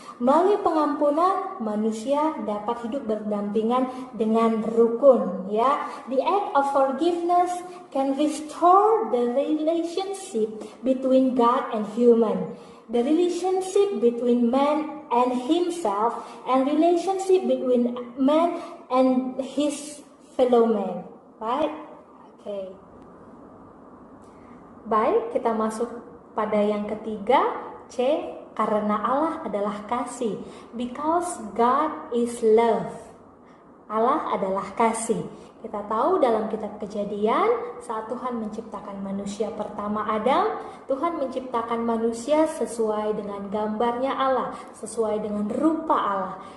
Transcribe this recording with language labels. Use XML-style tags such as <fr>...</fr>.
<id>Melalui pengampunan manusia dapat hidup berdampingan dengan rukun, ya.</id> <en>The act of forgiveness can restore the relationship between God and human, the relationship between man and himself, and relationship between man and his fellow man. Right? Okay.</en> <id>Baik, kita masuk pada yang ketiga, C, karena Allah adalah kasih.</id> <en>Because God is love.</en> <id>Allah adalah kasih. Kita tahu dalam kitab Kejadian, saat Tuhan menciptakan manusia pertama Adam, Tuhan menciptakan manusia sesuai dengan gambarnya Allah, sesuai dengan rupa Allah.</id>